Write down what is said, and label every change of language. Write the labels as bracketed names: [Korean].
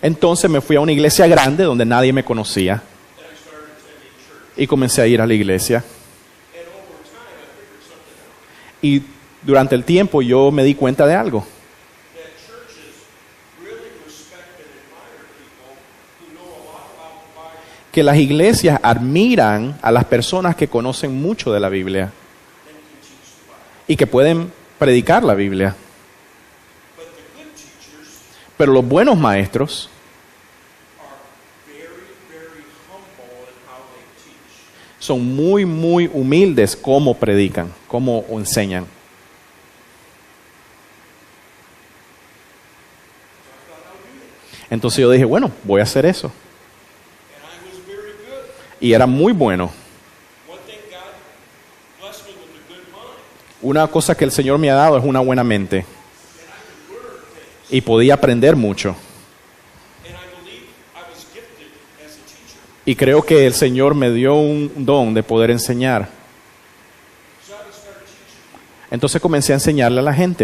[Spanish] Entonces me fui a una iglesia grande donde nadie me conocía [English] and I started attending church. [Spanish] y comencé a ir a la iglesia. [English] And over time, I figured something out. [Spanish] Y durante el tiempo yo me di cuenta de algo, [English] That churches really respect and admire people who know a lot about the Bible [Spanish] que las iglesias admiran a las personas que conocen mucho de la Biblia [English] and can teach the Bible. [Spanish] y que pueden predicar la Biblia. [English] But the good teachers [Spanish] Pero los buenos maestros [English] are very, very humble in how they teach. [Spanish] son muy, muy humildes cómo predican, cómo enseñan. [English] So I thought, I'll do that. [Spanish] Entonces yo dije, bueno, voy a hacer eso. [English] And I was very good. [Spanish] Y era muy bueno. [English] One thing God blessed me with a good mind. [Spanish] Una cosa que el Señor me ha dado es una buena mente. [English] And I could learn things. [Spanish] Y podía aprender mucho. [English] And I believe I was gifted [Spanish] Y creo que el Señor me dio un don de poder enseñar. [English] So I started teaching. [Spanish] Entonces comencé a enseñarle a la gente.